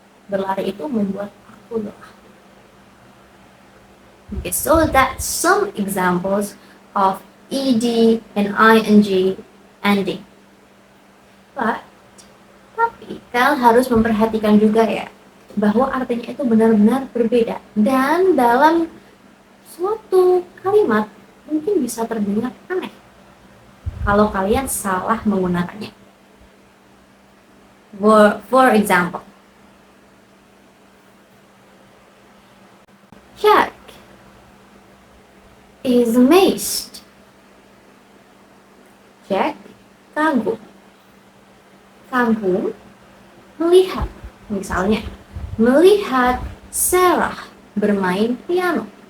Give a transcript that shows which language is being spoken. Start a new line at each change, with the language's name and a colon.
Indonesian: Berlari itu membuat aku lelah.
English: Okay, so that's some examples of ed and ing ending.
Indonesian: Tapi kalian harus memperhatikan juga ya, bahwa artinya itu benar-benar berbeda. Dan dalam suatu kalimat mungkin bisa terdengar aneh kalau kalian salah menggunakannya.
English: For example, Jack is amazed.
Indonesian: Jack kagum. Kagum melihat, misalnya melihat Sarah bermain piano.